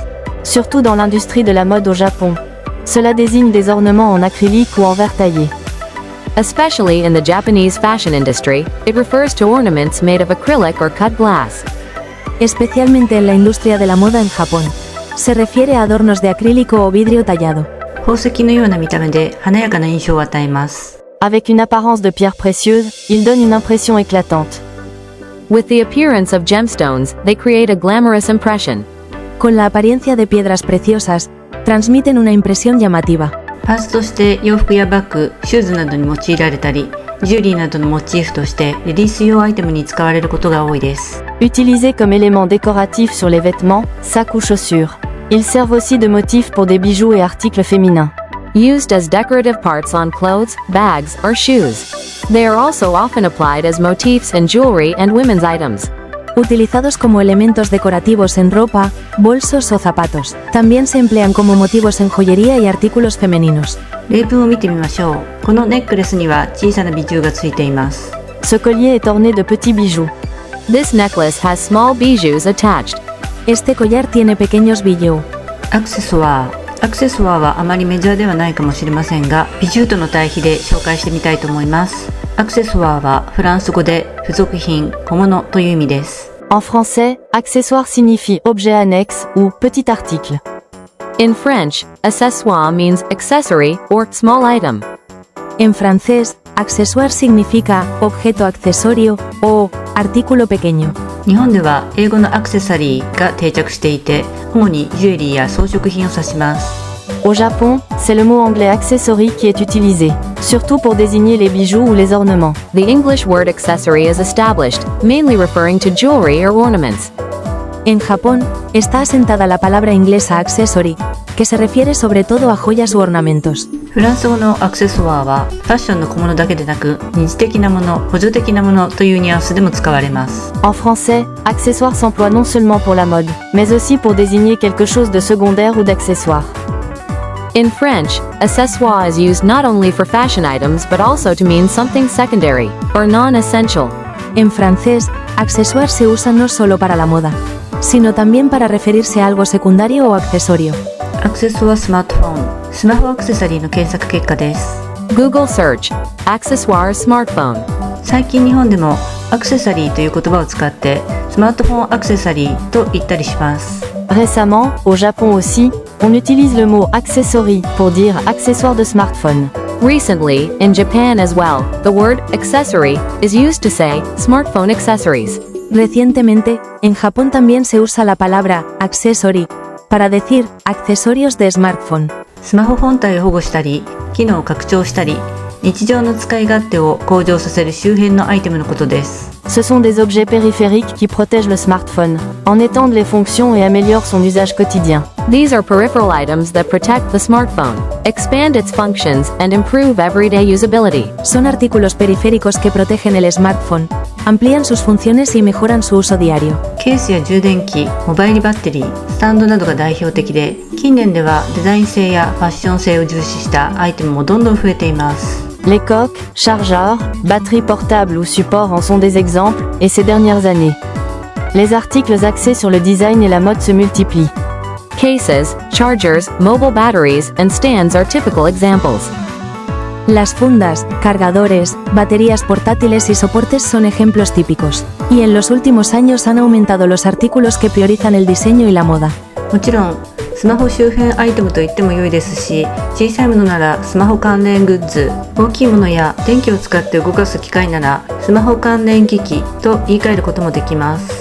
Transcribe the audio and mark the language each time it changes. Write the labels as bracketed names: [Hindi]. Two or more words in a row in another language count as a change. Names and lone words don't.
[French] Surtout dans l'industrie de la mode au Japon. Cela désigne des ornements en acrylique ou en verre taillé. [English] Especially in the Japanese fashion industry, it refers to ornaments made of acrylic or cut glass. [Spanish] Especialmente en la industria de la moda en Japón. Se refiere a adornos de acrílico o vidrio tallado. [Japanese] 宝石のような見た目で華やかな印象を与えます。 [French] Avec une apparence de pierre précieuse, il donne une impression éclatante. [English] With the appearance of gemstones, they create a glamorous impression. [Spanish] Con la apariencia de piedras preciosas, transmiten una impresión llamativa. [Japanese] パーツとして洋服やバッグ、シューズなどに用いられたり、ジュエリーなどのモチーフとしてレディース用アイテムに使われることが多いです。 [French] Utilisés comme éléments décoratifs sur les vêtements, sacs ou chaussures. Ils servent aussi de motifs pour des bijoux et articles féminins. [English] Used as decorative parts on clothes, bags, or shoes. They are also often applied as motifs in jewelry and women's items. [Spanish] Utilizados como elementos decorativos en ropa, bolsos o zapatos. También se emplean como motivos en joyería y artículos femeninos. [Japanese] 例文を見てみましょう。このネックレスには小さなビジューがついています。 [French] Ce collier est orné de petits bijoux. [English] This necklace has small bijoux attached. [Spanish] Este collar tiene pequeños bijoux. [Japanese] アクセソワー。アクセソワーはあまりメジャーではないかもしれませんが、ビジューとの対比で紹介してみたいと思います。アクセソワーはフランス語で付属品、小物という意味です。 [French] En français, accessoire signifie objet annexe ou petit article. [English] In French, accessoire means accessory or small item. [Spanish] En francés, accessoire significa objeto accesorio o artículo pequeño. [Japanese] 日本では英語のアクセサリーが定着していて、主にジュエリーや装飾品を指します。 [French] Au Japon, c'est le mot anglais accessory qui est utilisé, surtout pour désigner les bijoux ou les ornements. [English] The English word accessory is established, mainly referring to jewelry or ornaments. [Spanish] En Japón, está asentada la palabra inglesa accessory, que se refiere sobre todo a joyas u ornamentos. [Japanese] フランス語のアクセソワーはファッションの小物だけでなく二次的なもの、補助的なものというニュアンスでも使われます。 [French] En français, accessoire s'emploie non seulement pour la mode, mais aussi pour désigner quelque chose de secondaire ou d'accessoire. [English] In French, accessoire is used not only for fashion items but also to mean something secondary, or non-essential. [Spanish] En francés, accessoire se usa no solo para la moda, sino también para referirse a algo secundario o accesorio. [French] accessoire smartphone, [Japanese] スマホアクセサリーの検索結果です。 [English] Google search, [French] accessoire smartphone. [Japanese] 最近日本でもアクセサリーという言葉を使ってスマートフォンアクセサリーと言ったりします。 [French] Récemment, au Japon aussi, on utilise le mot accessory pour dire accessoire de smartphone. [English] Recently, in Japan as well, the word accessory is used to say smartphone accessories. [Spanish] Recientemente, en Japón también se usa la palabra accessory para decir accesorios de smartphone. [Japanese] スマホ本体を保護したり、機能を拡張したり、日常の使い勝手を向上させる周辺のアイテムのことです。 [French] Ce sont des objets périphériques qui protègent le smartphone, en étendent les fonctions et améliorent son usage quotidien. [English] These are peripheral items that protect the smartphone, expand its functions, and improve everyday usability. [Spanish] Son artículos periféricos que protegen el smartphone, amplían sus funciones y mejoran su uso diario. [Japanese] ケースや充電器、モバイルバッテリー、スタンドなどが代表的で、近年ではデザイン性やファッション性を重視したアイテムもどんどん増えています。 [French] Les coques, chargeurs, batteries portables ou supports en sont des exemples, et ces dernières années. Les articles axés sur le design et la mode se multiplient. [English] Cases, chargers, mobile batteries, and stands are typical examples. [Spanish] Las fundas, cargadores, baterías portátiles y soportes son ejemplos típicos. Y en los últimos años han aumentado los artículos que priorizan el diseño y la moda. [Japanese] もちろんスマホ周辺アイテムと言っても良いですし、小さいものならスマホ関連グッズ、大きいものや電気を使って動かす機械ならスマホ関連機器と言い換えることもできます。